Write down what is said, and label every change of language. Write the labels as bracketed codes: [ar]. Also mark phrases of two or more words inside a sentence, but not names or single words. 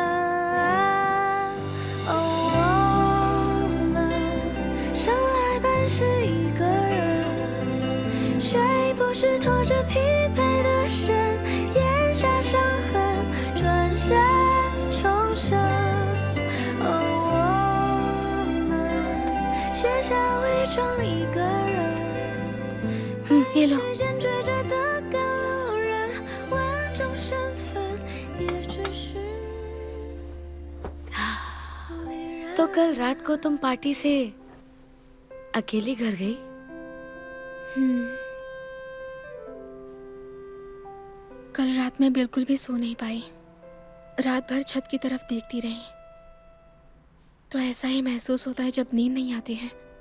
[zh] 我们生来本是一个人，谁不是拖着疲惫的身，咽下伤痕，转身重生。卸下伪装一个人， [hi] ये लो। [zh] 时间追着的赶路人，万种身份也只是 [hi] तो कल रात को तुम पार्टी से अकेली घर गई? कल रात मैं बिल्कुल भी सो नहीं पाई। रात भर छत की तरफ देखती रही। तो ऐसा ही महसूस होता है जब नींद नहीं आती है।